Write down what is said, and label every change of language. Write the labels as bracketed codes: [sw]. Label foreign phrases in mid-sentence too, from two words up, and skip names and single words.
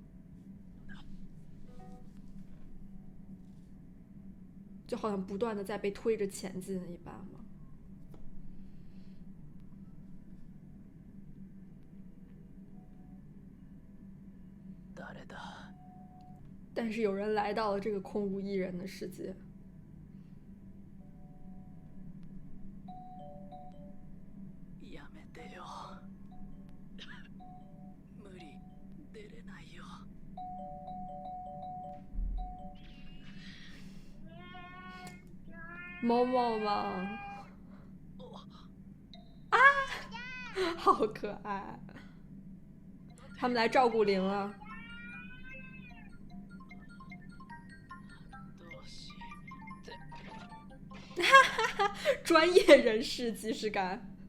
[zh] 就好像不断的在被推着前进一般嘛。 [ja] 誰だ？ [zh] 但是有人来到了这个空无一人的世界。 [ja] やめてよ。無理、出れないよ。 [zh] 猫猫吗？啊，好可爱！他们来照顾灵了。哈哈，专业人士即视感。